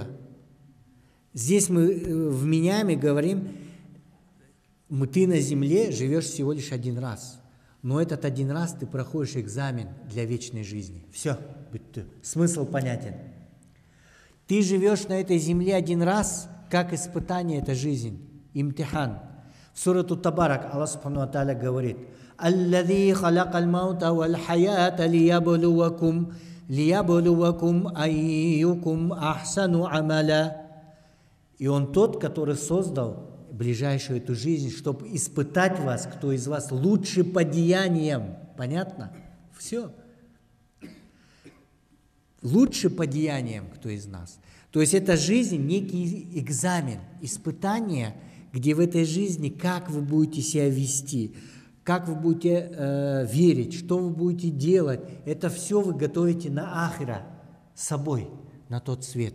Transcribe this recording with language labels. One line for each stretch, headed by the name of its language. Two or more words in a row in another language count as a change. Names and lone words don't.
Russian: Здесь мы в Миняме говорим, ты на земле живешь всего лишь один раз. Но этот один раз ты проходишь экзамен для вечной жизни. Все, смысл понятен. Ты живешь на этой земле один раз, как испытание, это жизнь, имтихан.
Arabic: В سورة تبارك الله سبحانه وتعالى говорит: «الذي خلق الموت والحياة ليبلوكم أيكم أحسن عملا».
Russian: И Он тот, который создал ближайшую эту жизнь, чтобы испытать вас, кто из вас лучше по деяниям. Понятно? Все. Лучше по деяниям, кто из нас. То есть эта жизнь некий экзамен, испытание, где в этой жизни, как вы будете себя вести, как вы будете верить, что вы будете делать, это все вы готовите на ахира с собой, на тот свет.